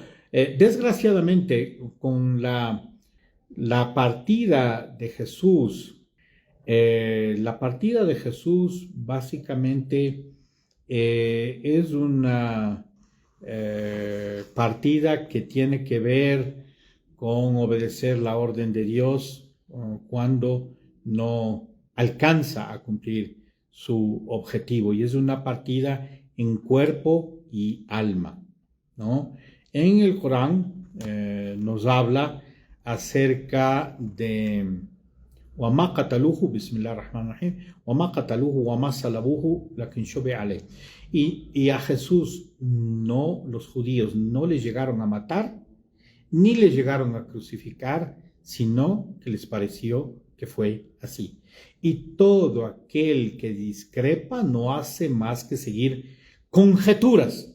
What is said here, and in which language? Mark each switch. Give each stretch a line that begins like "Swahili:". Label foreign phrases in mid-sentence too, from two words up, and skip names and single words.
Spanish: Desgraciadamente, con la partida de Jesús, básicamente es una partida que tiene que ver con obedecer la orden de Dios cuando no alcanza a cumplir su objetivo, y es una partida en cuerpo y alma, ¿no? En el Corán nos habla acerca de
Arabic: وَمَا قَتَلُوهُ بسم الله الرحمن الرحيم وَمَا قَتَلُوهُ وَمَا صَلَبُوهُ لَكِنْ شُبِّهَ عَلَيْهِ.
Spanish: Y a Jesús los judíos no le llegaron a matar ni le llegaron a crucificar, sino que les pareció que fue así. Y todo aquel que discrepa no hace más que seguir conjeturas.